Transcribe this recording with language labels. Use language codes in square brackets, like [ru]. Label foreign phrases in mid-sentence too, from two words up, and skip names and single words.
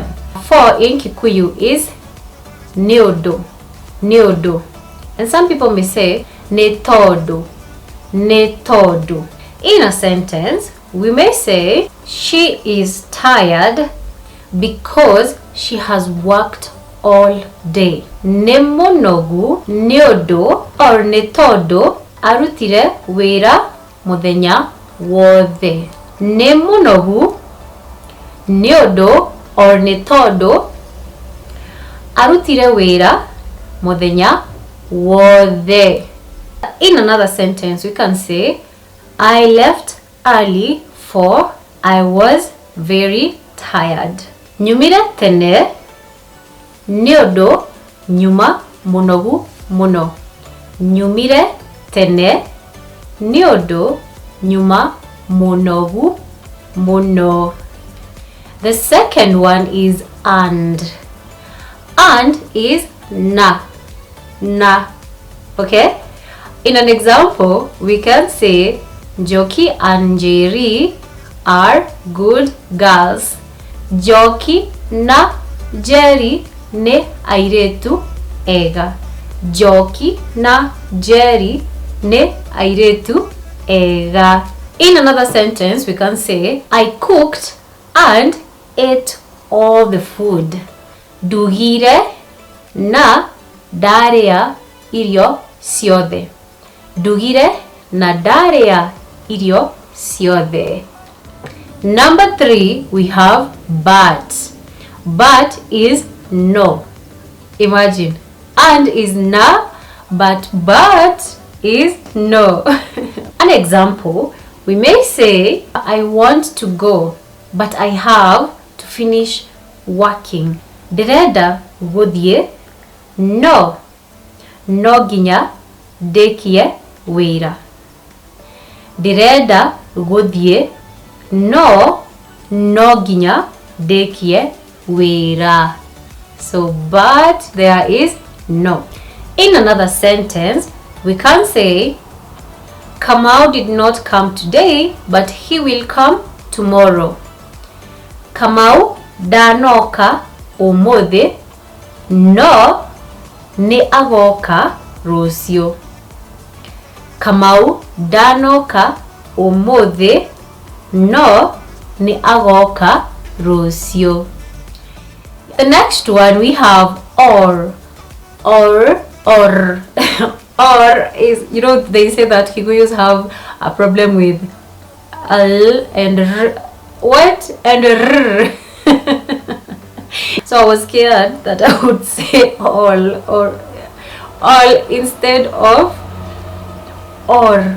[en] For in Kikuyu is [ki] nĩũndũ, nĩũndũ. [en] And some people may say [ki] nĩtondũ, nĩtondũ. [en] In a sentence, we may say she is tired because she has worked all day. [ki] Nĩ mũnogu nĩũndũ or nĩtondũ arutire wĩra mũthenya wothe. Nĩ mũnogu nĩũndũ or nĩtondũ arutire wĩra mũthenya wothe. [en] In another sentence, we can say I left early for I was very tired. [ki] Nyumire tene nĩũndũ nyuma mũnogu mũno. Nyumire tene nĩũndũ nyuma mũnogu mũno. [en] The second one is and. And is na. Okay? In an example, we can say Njoki and Njeri are good girls. [ki] Njoki na Njeri ne airetu ega. Njoki na Njeri ne airetu ega. [en] In another sentence, we can say I cooked and ate all the food. [ki] Ndugire na ndarĩa irio ciothe. Ndugire na ndarĩa irio ciothe. [en] Number 3, we have but. But is no. Imagine. And is na, but is no. An example, we may say I want to go, but I have to finish working. [ki] Ndirenda gũthiĩ, no nginya ndĩkie wĩra. Ndirenda gũthiĩ, no nginya ndĩkie wĩra. So but there is no. [en] In another sentence, we can say Kamau did not come today, but he will come tomorrow. [ki] Kamau ndanoka ũmũthĩ, no nĩ agoka rũciũ. Kamau ndanoka ũmũthĩ, no nĩ agoka rũciũ. [en] The next one we have or. Or is, you know, they say that Kikuyus have a problem with l and r. What? And r. So I was scared that I would say all instead of or.